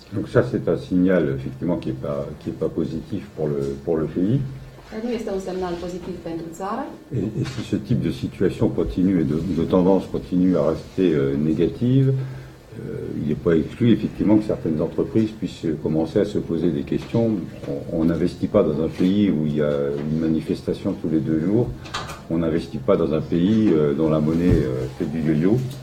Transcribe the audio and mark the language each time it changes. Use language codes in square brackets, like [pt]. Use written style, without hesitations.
[fr] Donc ça c'est un signal effectivement qui est pas positif pour le pays. [ro] Nu este un semnal pozitiv pentru țară. [fr] Et si ce type de situation continue et de tendance continue à rester négative, il n'est pas exclu effectivement que certaines entreprises puissent commencer à se poser des questions. On n'investit pas dans un pays où il y a une manifestation tous les 2 jours. On n'investit pas dans un pays dont la monnaie fait du yo-yo.